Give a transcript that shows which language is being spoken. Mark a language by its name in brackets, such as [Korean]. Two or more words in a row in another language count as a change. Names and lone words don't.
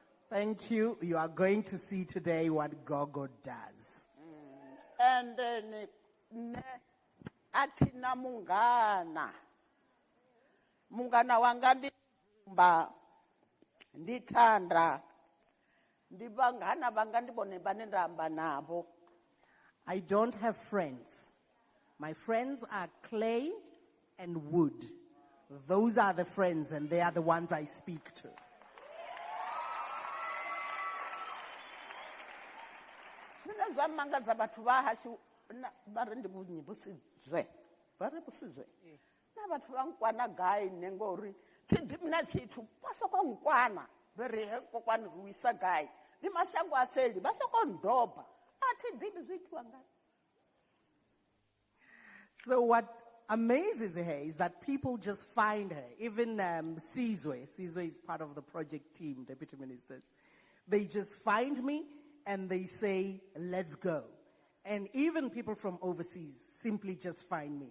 [English] Thank you. You are going to see today what Gogo does. And then [Venda] atina mungana wanga ndimba ndithanda ndibangana banga ndibone bane ndihamba nabo. [English] I don't have friends. My friends are clay and wood. Those are the friends, and they are the ones I speak to. [Venda] Zwine zwa mangadza vhathu vha hashu vha ri ndi vhunyivhusizwe vha ri vhusizwe na vhathu vha nkwana gai nne ngori thi na tshithu vha soko nkwana vha ri he kokwani ri wisa gai ndi mashango a seli vha soko ndoba a thi ḓivhi zwi itiwa ngani. [English] So what amazes her is that people just find her. Even Sizwe is part of the project team, deputy ministers. They just find me and they say, let's go. And even people from overseas simply just find me.